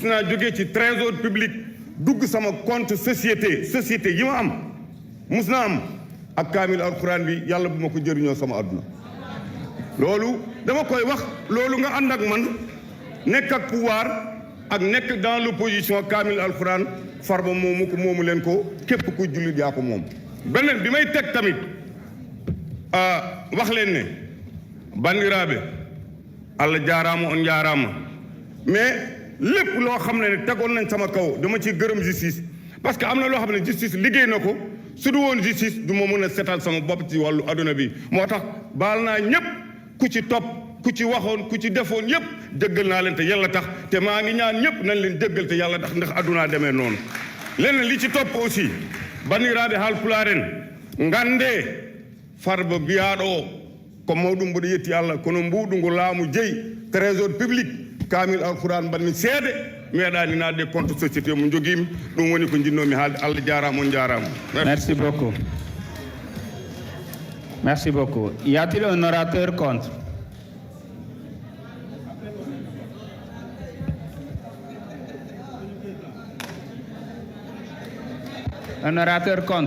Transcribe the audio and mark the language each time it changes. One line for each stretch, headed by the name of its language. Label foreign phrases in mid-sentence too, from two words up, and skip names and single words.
Wolof: naa jógee ci
French: trésor public
Wolof: dugg sama
French: compte société
Wolof: yi ma am mus naa am ak kaamil alxuraan bi yàlla bu ma ko jëriñoo sama àdduna loolu dama koy wax loolu nga ànd ak man nekk ak pouvoir ak nekk
French: dans l'opposition
Wolof: kaamil alxuraan Farba moomu leen ko képp ku jullit yaa ko moom beneen bi may teg tamit wax leen ne
Fula: bandiraɓe Allah jaaraama on jaaraama
Wolof: mais lépp loo xam ne tegoon nañ sama kaw dama ci gërëm
French: justice parce
Wolof: que am na loo xam ne justice liggéey na ko su du woon justice du ma mën a setal sama bopp ci wàllu adduna bi moo tax baal naa ñëpp ku ci topp ku ci waxoon ku ci defoon yëpp jëggal naa leen te yàlla tax te maa ngi ñaan ñëpp nañ leen jëggal te yàlla tax ndax addunaa demee noonu leneen li ci topp aussi
Fula: bandiraɓe haalpulaaren ngande Farba biyaɗo ko mawɗum mboɗo yetti Allah kono mbuɗu ngu laamu jeeyi
French: trésor public
Fula: kamil alquran mbanmi seede meeɗani nadde
French: compte société
Fula: mo joguimi ɗum woni ko jinnomi haalde Allah jarama on jarama.
French: Merci beaucoup. Merci beaucoup. Y a-t-il un orateur contre? Un orateur contre?